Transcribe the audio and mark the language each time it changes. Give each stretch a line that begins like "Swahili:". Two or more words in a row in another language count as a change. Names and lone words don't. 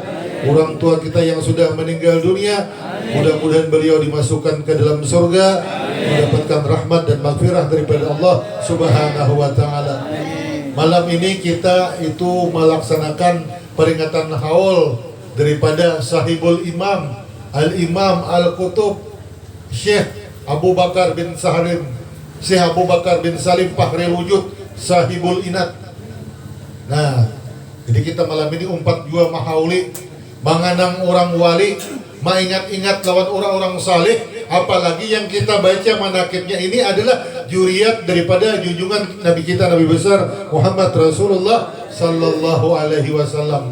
Indonesian: Orang tua kita yang sudah meninggal dunia, mudah-mudahan beliau dimasukkan ke dalam surga, mendapatkan rahmat dan maghfirah daripada Allah
Arabic: سبحانه وتعالى.
Indonesian: Malam ini kita itu melaksanakan peringatan haul daripada
Arabic: صاحب الإمام، الإمام القطب,
Indonesian: Syekh Abu Bakar bin Salim, Syekh Abu Bakar bin Salim Fahril Wujud, sahibul inat.
Banjar: Nah, jadi kita malam ini umpat jua mahauli, menganang orang wali, mengingat-ingat lawan orang-orang saleh.
Indonesian: Apalagi yang kita baca manakibnya ini adalah juriyat daripada junjungan Nabi kita, Nabi besar Muhammad Rasulullah
Arabic: صلى الله عليه وسلم.